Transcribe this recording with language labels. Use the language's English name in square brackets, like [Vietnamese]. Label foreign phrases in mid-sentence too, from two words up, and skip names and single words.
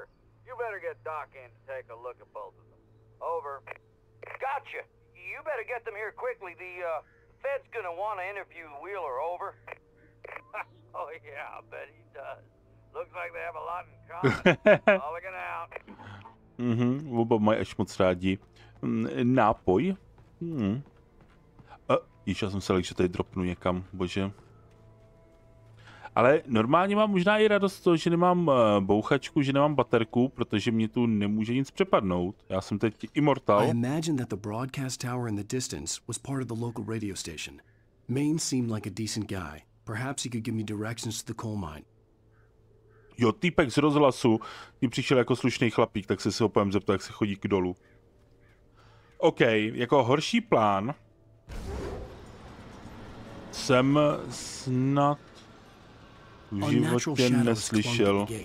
[English] You better get Doc in to take a look at both of them. Over. Gotcha. You better get them here quickly. The Fed's gonna want to interview Wheeler. Over. Oh yeah, I bet he does. Looks like they have a lot in common. Mulligan out. [Czech] Oba mají až moc rádi. Nápoj? Již já jsem se že tady dropnu někam, bože. Ale normálně mám možná i radost z toho, že nemám bouchačku, že nemám baterku, protože mě tu nemůže nic přepadnout. Já jsem teď immortal. [English] I imagined that the broadcast tower in the distance was part of the local radio station. Maine seemed like a decent guy. Perhaps he could give me directions to the coal mine. [Czech] Jo, týpek z rozhlasu mi přišel jako slušný chlapík, tak se ho povím zeptat, jak se chodí k dolu. OK, jako horší plán jsem snad v životě neslyšel.